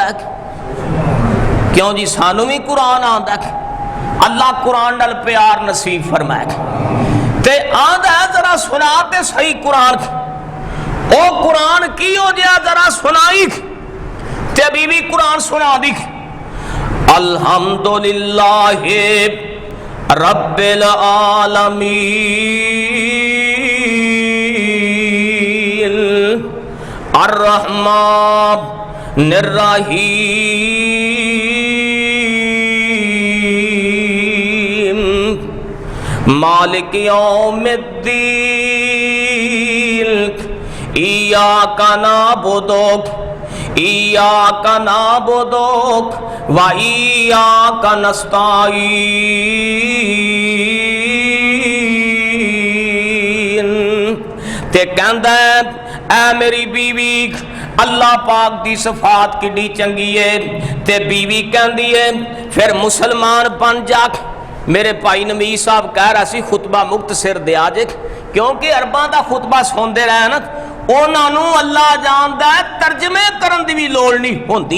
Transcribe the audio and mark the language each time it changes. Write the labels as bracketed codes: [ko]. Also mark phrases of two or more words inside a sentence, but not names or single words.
[pa] کیوں جی سانوں بھی قرآن آندا. اللہ قرآن نال پیار نصیب فرمائے. تے آندا ذرا سنا تے صحیح قرآن. او قرآن کی ہو گیا ذرا سنائی. تے بیوی قرآن سنا دی. [ar] الحمد لله رب العالمين الرحمن الرحيم مالك يوم الدين إياك نعبد وإياك نستعين. [pa] تے کہندا اے میری بیوی اللہ پاک دی صفات کڈی چنگی ہے. تے بیوی کہندی ہے فیر مسلمان بن جا. میرے بھائی نبی صاحب کہہ رہا سی خطبہ مختصر دیا جے کیونکہ عرباں دا خطبہ سنتے رہے نا اوہناں نے اللہ جاندا ہے ترجمے کرن دی بھی لوڑ نہیں ہوندی.